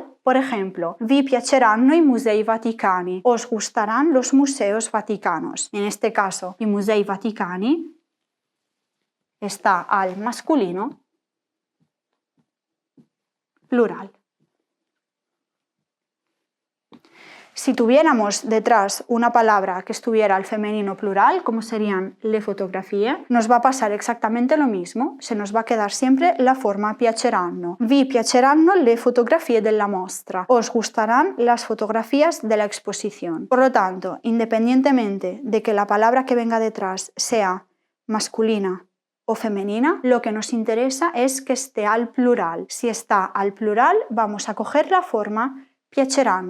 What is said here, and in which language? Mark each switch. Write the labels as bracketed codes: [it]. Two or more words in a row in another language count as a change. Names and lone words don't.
[es] Por ejemplo, [it] vi piaceranno i musei vaticani, [es] os gustarán los museos vaticanos. En este caso, [it] i musei vaticani [es] está al masculino plural. Si tuviéramos detrás una palabra que estuviera al femenino plural, como serían [it] le fotografie, [es] nos va a pasar exactamente lo mismo. Se nos va a quedar siempre la forma piaceranno. [it] Vi piaceranno le fotografie della mostra. [es] Os gustarán las fotografías de la exposición. Por lo tanto, independientemente de que la palabra que venga detrás sea masculina o femenina, lo que nos interesa es que esté al plural. Si está al plural, vamos a coger la forma piaceranno.